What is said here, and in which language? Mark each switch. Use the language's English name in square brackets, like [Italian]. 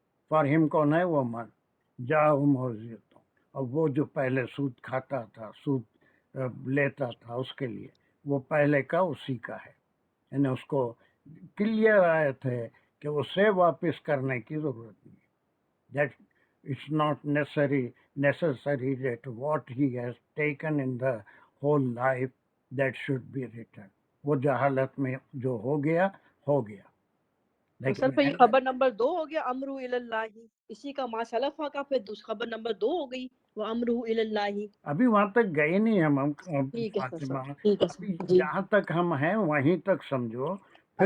[Urdu] For ہم کون ہے؟ وہ من جا موزیت. اور وہ جو پہلے سود کھاتا تھا, سود لیتا تھا, اس کے لیے وہ پہلے کا اسی کا ہے. یعنی اس کو کلیئر آیت ہے کہ اسے واپس کرنے کی ضرورت نہیں. [English] That it's not necessary that what he has taken in the whole life that should be returned. [Urdu] وہ جہالت میں جو ہو گیا ہو گیا. تو سر پھر یہ خبر نمبر 2 ہو گیا امرو اللہ, اسی کا ما سلفا کا پھر خبر نمبر 2 ہو گئی وہ امرو اللہ. ابھی وہاں تک گئے نہیں ہم ٹھیک ہے سر. فاطمہ. ٹھیک ہے ابھی سر. جی جہاں تک ہم ہیں وہیں تک سمجھو, پھر